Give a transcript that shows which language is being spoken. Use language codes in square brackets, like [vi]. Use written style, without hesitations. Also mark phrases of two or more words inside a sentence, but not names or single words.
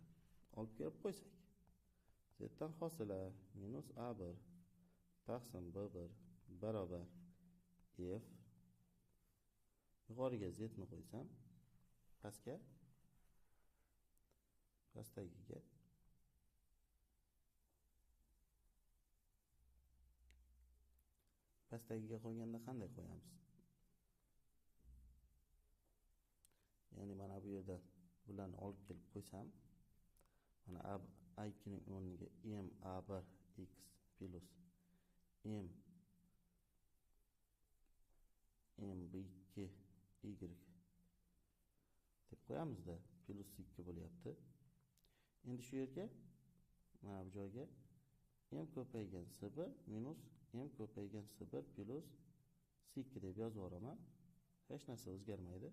[uz] Olib kelib qo'ysak, z dan hosila minus a1 taqsim b1 barobar f, yuqoriga z ni qo'ysam, pastdagiga qo'yganda qanday qo'yamiz? Ya'ni mana bu yerda bularni olib kelib qo'ysam, mana a2 ning o'rniga m a1 x plus m b2 y deb qo'yamizda, plus 2 bo'lyapti. Endi shu yerga mana bu joyga m ko'paygan s1 minus m ko'paygan s1 plus s2 deb yozib yuboraman. Hech narsa o'zgarmaydi.